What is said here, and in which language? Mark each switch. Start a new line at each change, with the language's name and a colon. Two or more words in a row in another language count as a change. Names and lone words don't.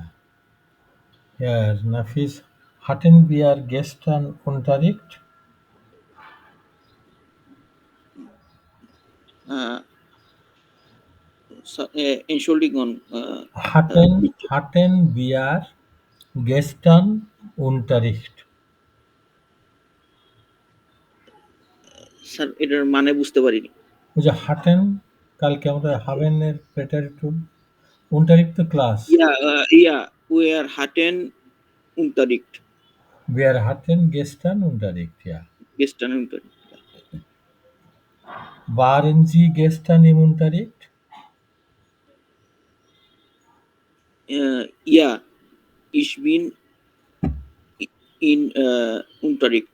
German: Herr Nafis, hatten wir gestern Unterricht? Entschuldigung. Hatten wir gestern Unterricht?
Bangla: স্যার এটার মানে বুঝতে পারিনি। ওই যে হাটেন, কালকে আমরা
German: Haben Präteritum
Bangla: Unterricht তো ক্লাস।
German: wir hatten Unterricht. Wir hatten gestern Unterricht, ja. Gestern Unterricht. Waren Sie gestern im Unterricht? Ja, ich bin in Unterricht.